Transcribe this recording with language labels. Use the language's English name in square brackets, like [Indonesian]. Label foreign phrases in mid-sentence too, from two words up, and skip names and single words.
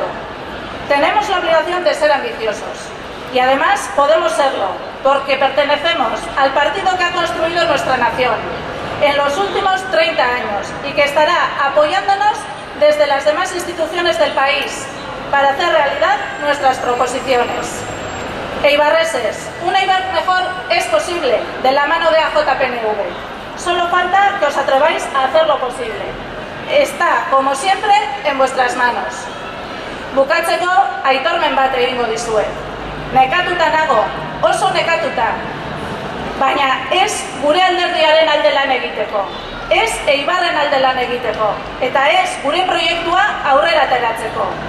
[Spanish] Tenemos la obligación de ser ambiciosos. Y además podemos serlo, porque pertenecemos al partido que ha construido nuestra nación en los últimos 30 años y que estará apoyándonos desde las demás instituciones del país para hacer realidad nuestras proposiciones. Eibarreses, un Eibar mejor es posible de la mano de EAJ-PNV. Solo falta que os atreváis a hacer lo posible. Está, como siempre, en vuestras manos. [Basque] Bukatzeko aitormen bat egingo dizuet. Nekatuta nago, oso nekatuta, baina ez gure alderdiaren alde lan egiteko, ez Eibarren alde lan egiteko, eta ez gure proiektua aurrera ateratzeko.